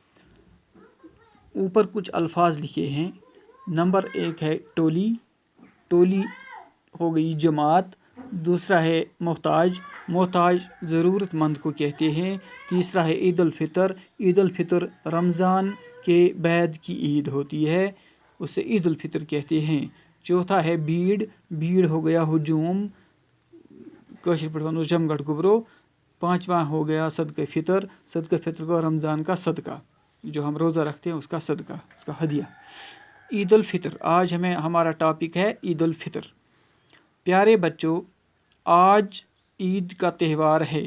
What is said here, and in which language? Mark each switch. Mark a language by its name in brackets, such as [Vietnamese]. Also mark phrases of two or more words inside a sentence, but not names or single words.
[Urdu] اوپر کچھ الفاظ لکھے ہیں۔ نمبر 1 ہے ٹولی، ٹولی ہو گئی جماعت۔ دوسرا ہے محتاج، محتاج ضرورت مند کو کہتے ہیں۔ تیسرا ہے عید الفطر، عید الفطر رمضان کے بعد کی عید ہوتی ہے، اسے عید الفطر کہتے ہیں۔ چوتھا ہے بھیڑ، بھیڑ ہو گیا ہجوم، [Kashmiri] کاشر پٹھ ونو جمگڑھ گبرو۔ [Urdu] پانچواں ہو گیا صدقہ فطر، صدقہ فطر کو رمضان کا صدقہ، جو ہم روزہ رکھتے ہیں اس کا صدقہ، اس کا ہدیہ۔ عید الفطر، آج ہمارا ٹاپک ہے عید الفطر۔ پیارے بچوں آج عید کا تہوار ہے۔